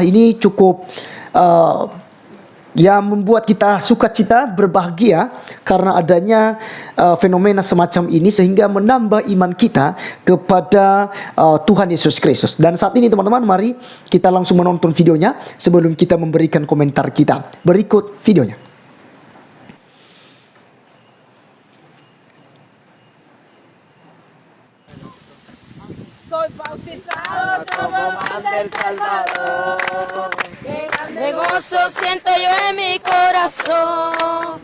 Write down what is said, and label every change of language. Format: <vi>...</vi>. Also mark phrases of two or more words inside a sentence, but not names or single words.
<id>Ini cukup yang membuat kita sukacita, berbahagia karena adanya fenomena semacam ini, sehingga menambah iman kita kepada Tuhan Yesus Kristus. Dan saat ini teman-teman, mari kita langsung menonton videonya sebelum kita memberikan komentar kita. Berikut videonya.</id> <es>Soy bautizado como pan del Salvador. De gozo siento yo en mi corazón.</es>